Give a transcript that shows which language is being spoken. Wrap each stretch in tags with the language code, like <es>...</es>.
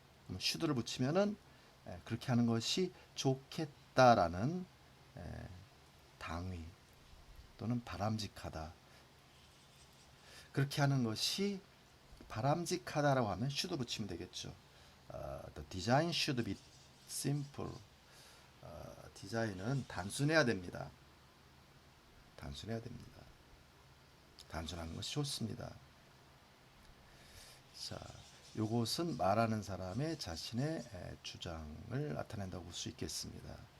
<ko>should를 붙이면은 그렇게 하는 것이 좋겠다라는 당위 또는 바람직하다. 그렇게 하는 것이 바람직하다라고 하면 should 붙이면 되겠죠.</ko> <en>The design should be simple.</en> <ko>디자인은 단순해야 됩니다. 단순해야 됩니다. 단순한 것이 좋습니다. 자, 요것은 말하는 사람의 자신의 주장을 나타낸다고 볼 수 있겠습니다.</ko>